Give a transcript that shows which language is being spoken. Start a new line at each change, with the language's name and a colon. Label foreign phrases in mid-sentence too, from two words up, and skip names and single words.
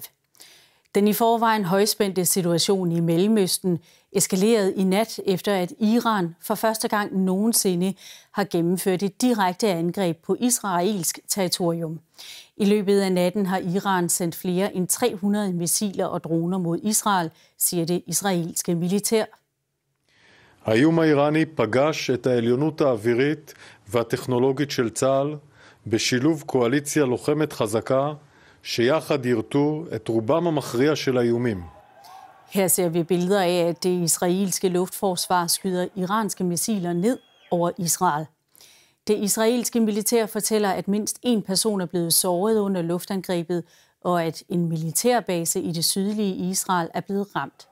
Danish: Den i forvejen højspændte situation i Mellemøsten eskalerede i nat efter, at Iran for første gang nogensinde har gennemført et direkte angreb på israelsk territorium. I løbet af natten har Iran sendt flere end 300 missiler og droner mod Israel, siger det israelske militær.
Hebrew: האיום האיראני פגש את העליונות האווירית והטכנולוגית של צה"ל בשילוב קואליציה לוחמת חזקה שיחד ירתו את רובם המכריע של האיומים.
Danish: Her ser vi billeder af, at det israelske luftforsvar skyder iranske missiler ned over Israel. Det israelske militær fortæller, at mindst en person er blevet såret under luftangrebet, og at en militærbase i det sydlige Israel er blevet ramt.